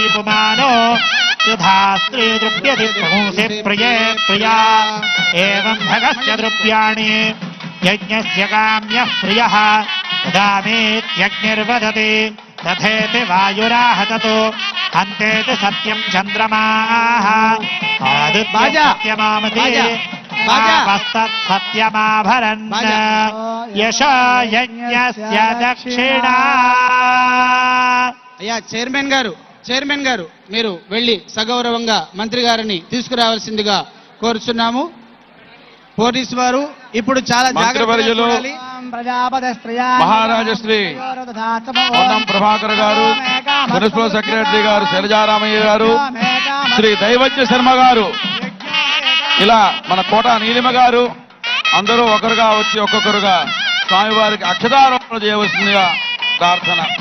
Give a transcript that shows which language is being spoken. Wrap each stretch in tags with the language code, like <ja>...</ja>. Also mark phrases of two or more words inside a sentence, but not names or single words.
<sa>पुमानो यथा स्त्री द्रव्यति पुंसि प्रिये प्रिया एवं भगस्य द्रव्याणि यज्ञस्य काम्यः प्रियः दामेत्यग्निर्वदति तथेति वायुराहततो हन्तेति सत्यं चन्द्रमाः आदित्यमामति सत्यमाभरन् यश यज्ञस्य दक्षिणा</sa> <te>అయ్యా చైర్మన్ గారు మీరు వెళ్ళి సగౌరవంగా మంత్రి గారిని తీసుకురావాల్సిందిగా కోరుచున్నాము. పోలీసు వారు ఇప్పుడు చాలా మంత్రివర్యులు మహారాజశ్రీ పొన్నం ప్రభాకర్ గారు,</te> <en>Municipal Secretary</en> <te>గారు శైలజారామయ్య గారు, శ్రీ దైవజ్ఞ శర్మ గారు, ఇలా మన కోట నీలిమ గారు అందరూ ఒకరుగా వచ్చి ఒక్కొక్కరుగా స్వామివారికి అక్షతారోపణ చేయవలసిందిగా ప్రార్థన.</te>